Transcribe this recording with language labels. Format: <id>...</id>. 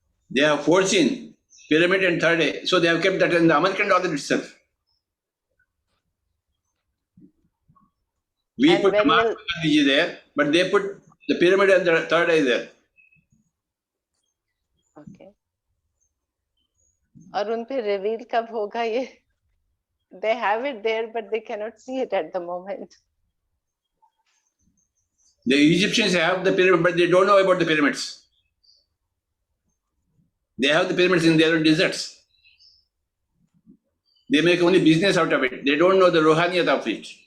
<en>They have foreseen pyramid and third eye, so they have kept that in the American dollar itself. We And put when will- Gandhiji there, but they put the pyramid and the third eye there. Okay.</en> <hi>और उन पे reveal कब होगा ये?</hi> <en>They have it there, but they cannot see it at the moment. The Egyptians have the pyramid, but they don't know about the pyramids. They have the pyramids in their own deserts. They make only business out of it. They don't know the rohaniyat of it.</en>